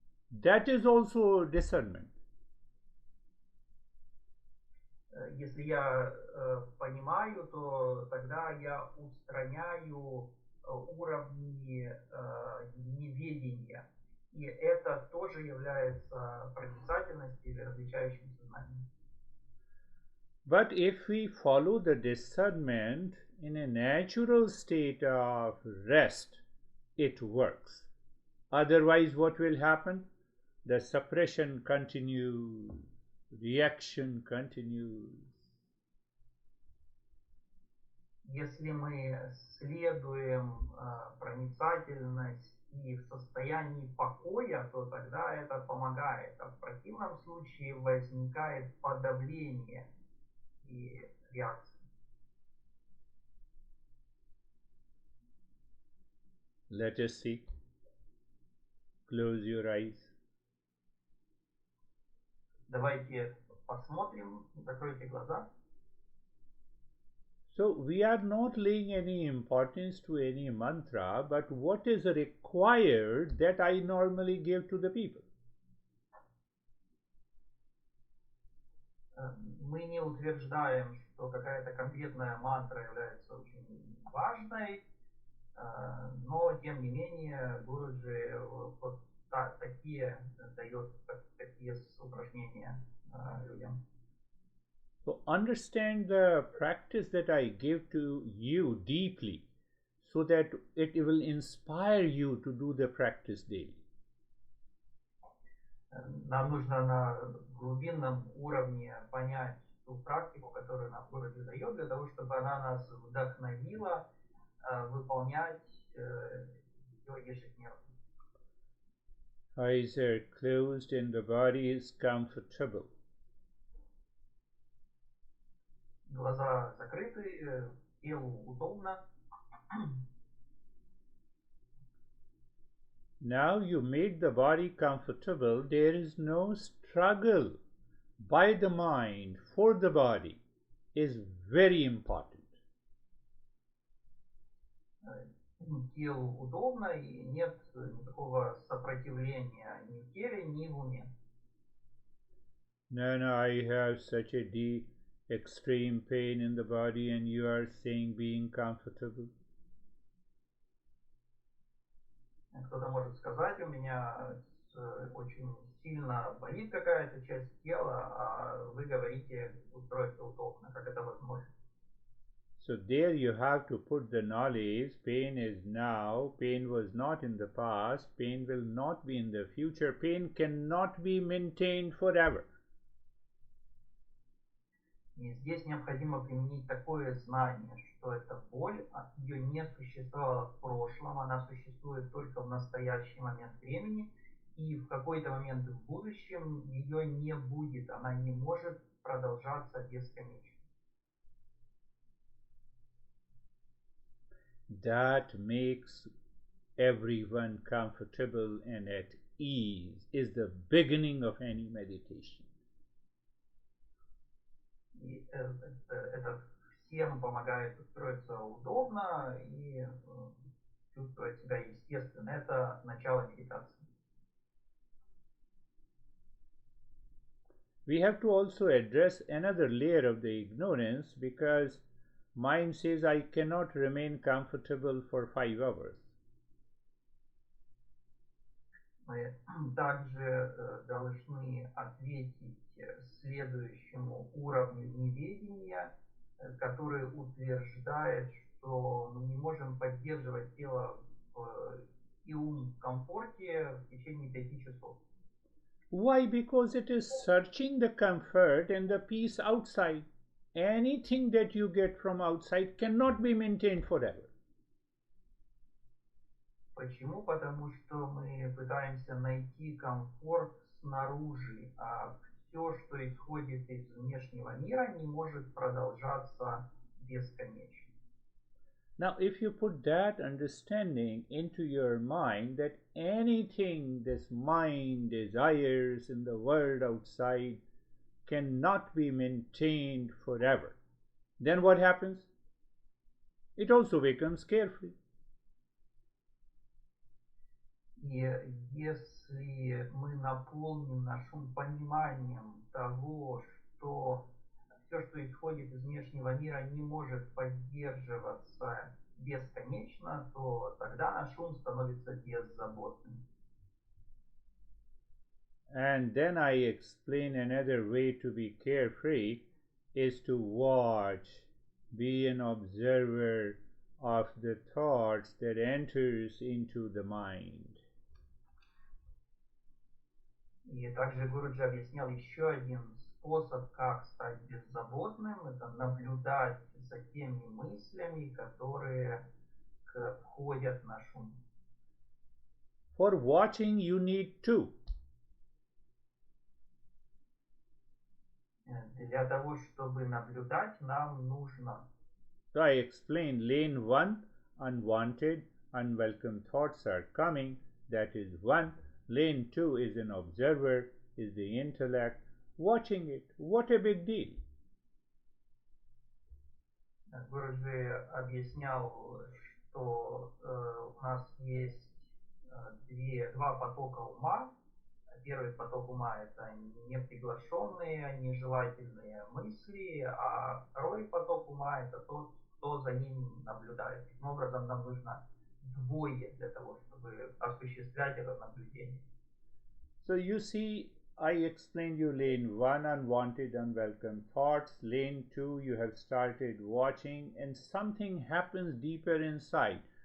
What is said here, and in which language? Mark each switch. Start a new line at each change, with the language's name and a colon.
English: That is also discernment.
Russian: Если я понимаю, то тогда я устраняю уровни неведения. И это тоже является проницательностью или различающим сознанием.
English: But if we follow the discernment in a natural state of rest, it works. Otherwise, what will happen? The suppression continues, reaction continues.
Russian: Если мы следуем проницательность и в состоянии покоя, то тогда это помогает. А в противном случае возникает подавление и реакция.
English: Let us see. Close your eyes.
Russian: Давайте посмотрим, закройте глаза.
English: So we are not laying any importance to any mantra, but what is required that I normally give to the people.
Russian: Мы не утверждаем, что какая-то конкретная мантра является очень важной, но тем не менее Гуруджи вот такие дает такие упражнения людям.
English: So understand the practice that I give to you deeply, so that it will inspire you to do the practice daily.
Russian: Нам нужно на глубинном уровне понять ту практику, которую нам Гуруджи дает, для того, чтобы она нас вдохновила выполнять ее ежедневно.
English: Eyes are closed and the body is comfortable.
Russian: Глаза закрыты, телу удобно.
English: Now you made the body comfortable. There is no struggle by the mind for the body. Is very important.
Russian: Телу удобно и нет никакого сопротивления ни в теле, ни в уме.
English: No, I have such a deep, extreme pain in the body, and you are saying being comfortable.
Russian: Кто-то может сказать, у меня очень сильно болит какая-то часть тела, а вы говорите, устроиться удобно. Как это возможно?
English: So there you have to put the knowledge, pain is now, pain was not in the past, pain will not be in the future, pain cannot be maintained forever.
Russian: И здесь необходимо применить такое знание, что эта боль, ее не существовало в прошлом, она существует только в настоящий момент времени, и в какой-то момент в будущем ее не будет, она не может продолжаться бесконечно.
English: That makes everyone comfortable and at ease, is the beginning of any meditation.
Russian: И это всем помогает устроиться удобно и чувствовать себя естественно. Это начало медитации.
English: We have to also address another layer of the ignorance, because mind says I cannot remain comfortable for 5 hours.
Russian: Мы также должны ответить следующему уровню неведения, который утверждает, что мы не можем поддерживать тело и ум в комфорте в течение 5 часов.
English: Why? Because it is searching the comfort and the peace outside. Anything that you get from outside cannot be maintained forever.
Russian: Почему? Потому что мы пытаемся найти комфорт снаружи, а все, что исходит из внешнего мира, не может продолжаться бесконечно.
English: Now, if you put that understanding into your mind that anything this mind desires in the world outside cannot be maintained forever, then what happens? It also becomes carefree.
Russian: И если мы наполним наш ум пониманием того, что все, что исходит из внешнего мира, не может поддерживаться бесконечно, то тогда наш ум становится беззаботным.
English: And then I explain another way to be carefree is to watch, be an observer of the thoughts that enters into the mind.
Russian: И также Гуруджи объяснял еще один способ, как стать беззаботным, это наблюдать за теми мыслями, которые входят в наш ум.
English: For watching, you need two.
Russian: Для того, чтобы наблюдать, нам нужно.
English: So I explained lane 1, unwanted, unwelcome thoughts are coming, that is 1. Lane 2 is an observer, is the intellect, watching it. What a big deal.
Russian: Гуруджи объяснял, что у нас есть два потока ума. Первый поток ума – это неприглашенные, нежелательные мысли, а второй поток ума – это тот, кто за ним наблюдает. Таким образом, нам нужно двое для того, чтобы осуществлять это наблюдение.
English: So you see, I explained you lane 1, unwanted, unwelcome thoughts. Lane 2, you have started watching, and something happens deeper inside.